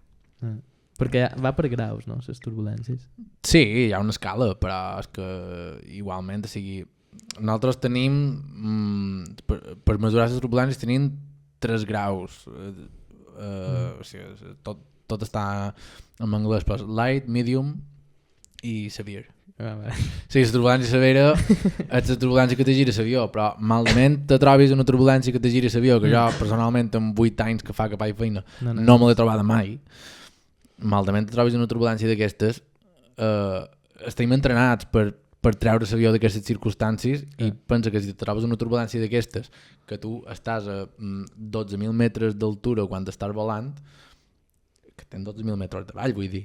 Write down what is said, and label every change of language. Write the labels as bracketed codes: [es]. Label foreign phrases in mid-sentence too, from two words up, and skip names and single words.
[ca] Perquè va per graus, no, les turbulències? Sí, hi ha una escala, però és que igualment, o sigui, nosaltres tenim, per mesurar les turbulències, tenim 3 graus. O sigui, tot està en anglès, però [en] light, medium [ca] i severe. Sí, la turbulència severa és la turbulència que te gira l'avió, però malament te trobis una turbulència que te gira l'avió, que jo personalment amb 8 anys que fa que faig feina no me l'he trobada mai. Malament te trobis una turbulència d'aquestes, estem entrenats per treure l'avió d'aquestes circumstàncies i pensa que si te trobes una turbulència d'aquestes, que tu estàs a 12.000 metres d'altura quan estàs volant, que tens 12.000 metres d'avall, vull dir.